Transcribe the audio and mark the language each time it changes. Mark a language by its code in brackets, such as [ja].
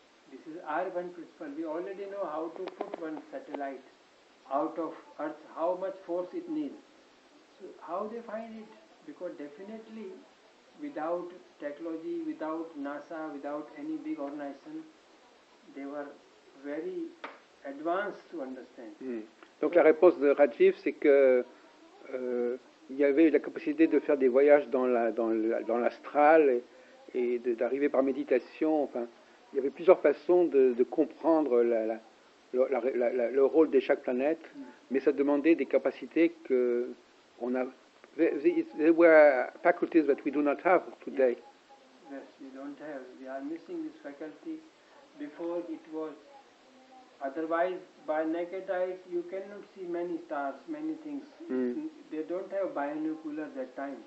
[en] This is Aryabhat principle. We already know how to put one satellite out of Earth, how much force it needs. So how they find it? Because definitely without technology, without NASA, without any big organization, they were very advanced to understand. [fr] Donc la réponse de Rajeev, c'est que il y avait la capacité de faire des voyages dans l'astral et d'arriver par méditation. Enfin, il y avait plusieurs façons de comprendre le rôle de chaque planète, mais ça demandait des capacités que on a. [en] There were faculties that we do not have today. Yes, we don't have. We are missing this faculty. Before it was. Otherwise, by naked eye, you cannot see many stars, many things. They don't have binocular that time.